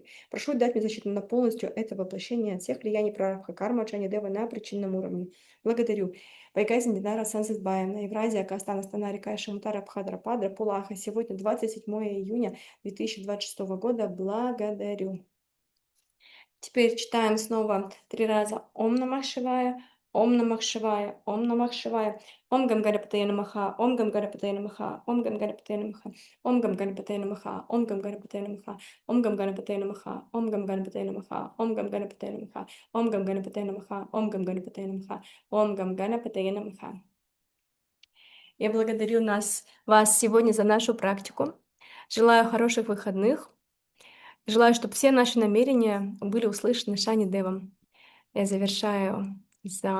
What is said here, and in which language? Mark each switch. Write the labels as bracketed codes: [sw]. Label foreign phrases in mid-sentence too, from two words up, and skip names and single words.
[ru] Прошу дать мне защиту на полностью это воплощение от всех влияний прарабдха-кармы от Шани-Девы на причинном уровне. Благодарю. Байгазин Динара Сансызбаевна, Евразия, Кастана, Стана, Река, Шамутара, Пхадра, Падра, Пулаха. Сегодня 27 июня 2026 года. Благодарю. Теперь читаем снова 3 раза [sa] ॐ नमः शिवाय, ॐ नमः शिवाय, ॐ नमः शिवाय, ॐ गं गणपतये नमः, ॐ गं गणपतये नमः, ॐ गं गणपतये नमः, ॐ गं गणपतये नमः, ॐ गं गणपतये नमः, ॐ गं गणपतये नमः, ॐ गं गणपतये नमः, ॐ गं गणपतये नमः, ॐ गं गणपतये नमः, ॐ गं गणपतये नमः, ॐ गं गणपतये नमः. [ru] Я благодарю вас сегодня за нашу практику. Желаю хороших выходных. Желаю, чтобы все наши намерения были услышаны Шани Девом. Я завершаю за